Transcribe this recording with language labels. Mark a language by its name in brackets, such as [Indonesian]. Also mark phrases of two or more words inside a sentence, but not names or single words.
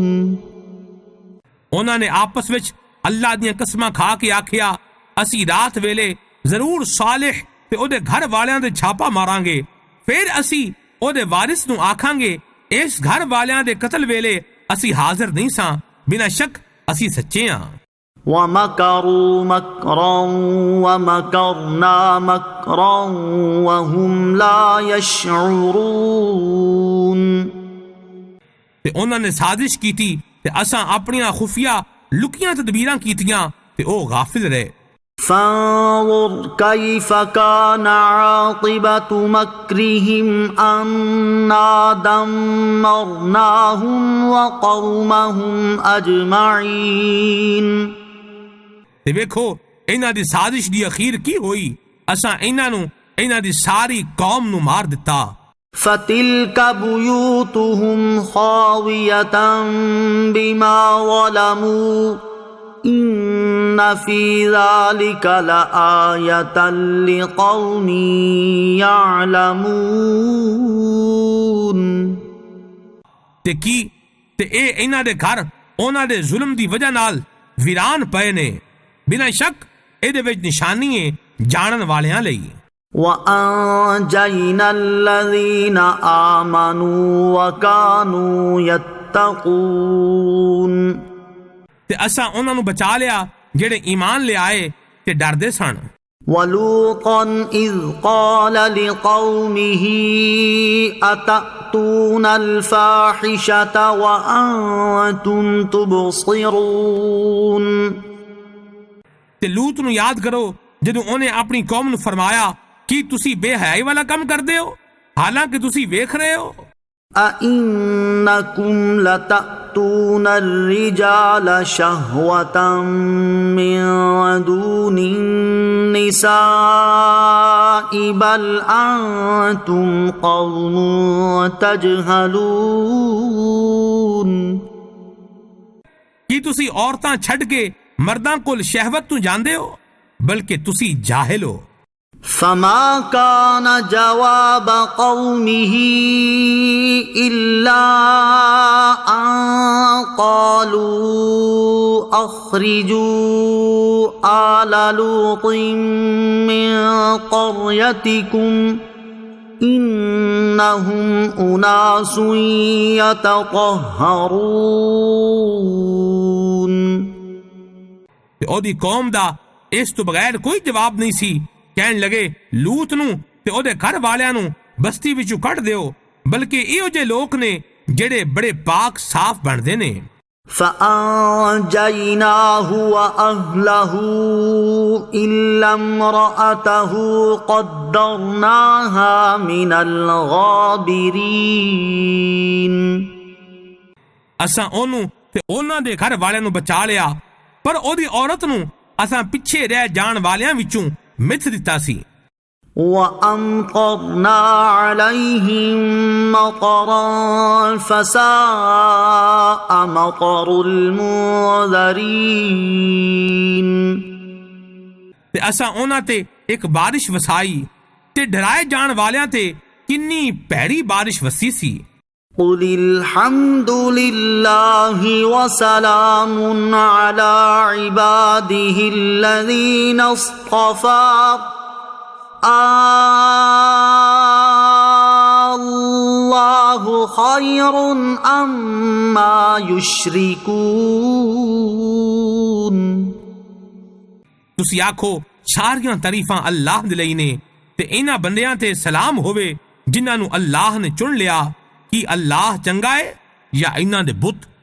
[Punjabi] انہوں نے آپس وچ اللہ دیاں قسماں کھا کے آکھیا اسی رات ویلے ضرور صالح تے او دے گھر والیاں دے چھاپا ماراں گے، پھر اسی او دے وارث نو آکھاں گے اس گھر والیاں دے قتل ویلے اسی حاضر نہیں ساں، بنا شک اسی سچے ہاں۔ [Arabic] وَمَكَرُوا مَكْرًا وَمَكَرْنَا مَكْرًا وَهُمْ لَا يَشْعُرُونَ۔ [Punjabi] تے انہوں نے سازش کیتی تے اساں اپنیاں خفیہ لکیاں تدبیراں کیتیاں تے او غافل رہے۔ [Arabic] فانظر كيف كان عاقبة مكرهم أنا دمرناهم وقومهم أجمعين۔ [Punjabi] تے ویکھو انہاں دی سازش دی اخیر کی ہوئی، اساں انہاں دی ساری قوم نو مار دتا۔ [Arabic] فَتِلْكَ بُيُوتُهُمْ خَاوِيَةً بِمَا ظَلَمُوا إِنَّ فِي ذَلِكَ لَآيَةً لِقَوْمٍ يَعْلَمُونَ۔ [Punjabi] تے اے انہاں دے گھر انہاں دے ظلم دی وجہ نال ویران پئے نے، بنا شک اے دے وچ نشانی ہے جانن والیاں لئی۔ [Arabic] وَأَنجَيْنَا الَّذِينَ آمَنُوا وَكَانُوا يَتَّقُونَ۔ [Punjabi] تے اساں انہاں نو بچا لیا جڑے ایمان لے آئے تے ڈردے سن۔ [Arabic] وَلُوطًا إِذْ قَالَ لِقَوْمِهِ أَتَأْتُونَ الْفَاحِشَةَ وَأَنْتُمْ تُبْصِرُونَ۔ [Punjabi] تے لوط نو یاد کرو جدوں انہیں اپنی قوم نو فرمایا کی تسی بے حیائی والا کم کردے ہو حالانکہ تسی ویکھ رہے ہو۔ [Arabic] أَإِنَّكُمْ لَتَأْتُونَ الرِّجَالَ شَهْوَةً مِّن دُونِ النِّسَاءِ بَلْ أَنْتُمْ قَوْمٌ تَجْهَلُونَ۔ [Punjabi] ਕੀ ਤੁਸੀਂ ਔਰਤਾਂ ਛੱਡ ਕੇ ਮਰਦਾਂ ਕੋਲ ਸ਼ਹਿਵਤ ਤੋਂ ਜਾਂਦੇ ਹੋ, ਬਲਕਿ ਤੁਸੀਂ ਜਾਹਿਲ ਹੋ। [Arabic] فما كان جواب قومه إلا أن قالوا أخرجوا آل لوط من قريتكم إنهم أناس يتطهرون۔ [Punjabi] ਤੇ ਉਹਦੀ ਕੌਮ ਦਾ ਇਸ ਤੋਂ ਬਗੈਰ ਕੋਈ ਜਵਾਬ ਨਹੀਂ ਸੀ। ਕਹਿਣ ਲਗੇ ਲੂਤ ਨੂੰ ਤੇ ਉਹਦੇ ਘਰ ਵਾਲਿਆਂ ਨੂੰ ਬਸਤੀ ਵਿੱਚੋਂ ਕੱਢ ਦਿਓ, ਬਲਕਿ ਇਹੋ ਜਿਹੇ ਲੋਕ ਨੇ ਜਿਹੜੇ ਬੜੇ ਪਾਕ ਸਾਫ਼ ਬਣਦੇ ਨੇ। [Arabic] فأنجيناه وأهله إلا امرأته قدرناها من الغابرين۔ [Punjabi] ਅਸਾਂ ਉਹਨੂੰ ਤੇ ਉਹਨਾਂ ਦੇ ਘਰ ਵਾਲਿਆਂ ਨੂੰ ਬਚਾ ਲਿਆ, ਪਰ ਉਹਦੀ ਔਰਤ ਨੂੰ ਅਸਾਂ ਪਿੱਛੇ ਰਹਿ ਜਾਣ ਵਾਲਿਆਂ ਵਿੱਚੋਂ ਮਿਥ ਦਿੱਤਾ ਸੀ۔ [Arabic] وَأَمْطَرْنَا عَلَيْهِمْ مَطَرًا فَسَاءَ مَطَرُ الْمُنذَرِينَ۔ [Punjabi] ਤੇ ਅਸਾਂ ਉਹਨਾਂ ਤੇ ਇੱਕ ਬਾਰਿਸ਼ ਵਸਾਈ ਤੇ ਡਰਾਏ ਜਾਣ ਵਾਲਿਆਂ ਤੇ ਕਿੰਨੀ ਭੈੜੀ ਬਾਰਿਸ਼ ਵਸੀ ਸੀ۔ [Arabic] قُلِ الْحَمْدُ لِلَّهِ وَسَلَامٌ عَلَى عِبَادِهِ الَّذِينَ اصْطَفَى اللَّهُ خَيْرٌ أَمَّا يُشْرِكُونَ۔ [Punjabi] ਤੁਸੀਂ ਆਖੋ ਸਾਰੀਆਂ ਤਾਰੀਫਾਂ ਅੱਲਾਹ ਦੇ ਲਈ ਨੇ ਤੇ ਇਹਨਾਂ ਬੰਦਿਆਂ ਤੇ ਸਲਾਮ ਹੋਵੇ ਜਿਨ੍ਹਾਂ ਨੂੰ ਅੱਲਾਹ ਨੇ ਚੁਣ ਲਿਆ। ਕੀ ਅੱਲਾਹ ਚੰਗਾ ਹੈ ਜਾਂ ਇਹਨਾਂ ਦੇ ਬੁੱਤ